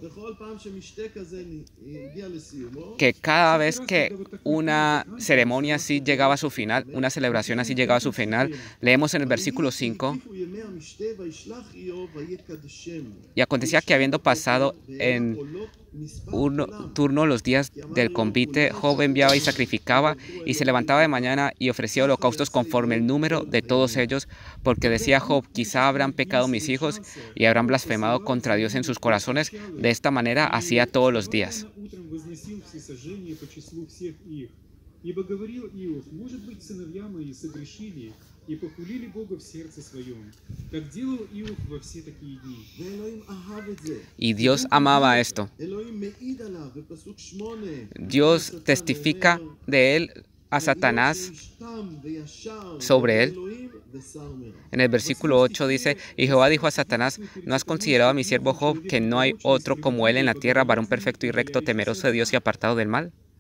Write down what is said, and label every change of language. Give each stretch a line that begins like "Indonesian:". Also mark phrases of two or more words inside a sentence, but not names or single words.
Spanish: Que cada vez que una ceremonia así llegaba a su final, una celebración así llegaba a su final, leemos en el versículo 5: y acontecía que habiendo pasado en un turno los días del convite, Job enviaba y sacrificaba y se levantaba de mañana y ofrecía holocaustos conforme el número de todos ellos, porque decía Job: quizá habrán pecado mis hijos y habrán blasfemado contra Dios en sus corazones. De esta manera hacía todos los días.
Russian: И похулили Бога в сердце своем, как делал Иов во все такие дни.
Spanish: Y Dios amaba esto. Dios testifica de él a Satanás sobre él. En el versículo 8 dice: y Jehová dijo a Satanás: ¿no has considerado a mi siervo Job, que no hay otro como él en la tierra, varón perfecto y recto, temeroso de Dios y apartado del mal?